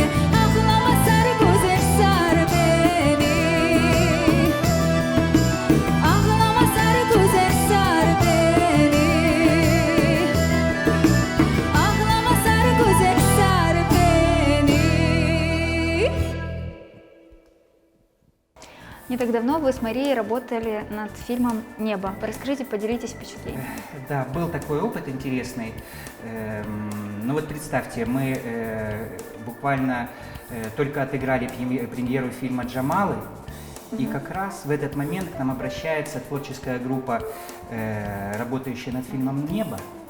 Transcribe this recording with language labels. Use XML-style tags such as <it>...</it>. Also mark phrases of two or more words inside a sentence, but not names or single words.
<tr>Ağlama sarı güzel sar beni. Ağlama sarı güzel sar beni. Ağlama sarı güzel sar beni.</tr> <ru>Не так давно вы с Марией работали над фильмом «Небо». Расскажите, поделитесь впечатлениями. Да, был такой опыт интересный. Ну вот представьте, мы буквально только отыграли премьеру фильма «Джамалы», и как раз в этот момент к нам обращается творческая группа, работающая над фильмом «Небо»,</ru>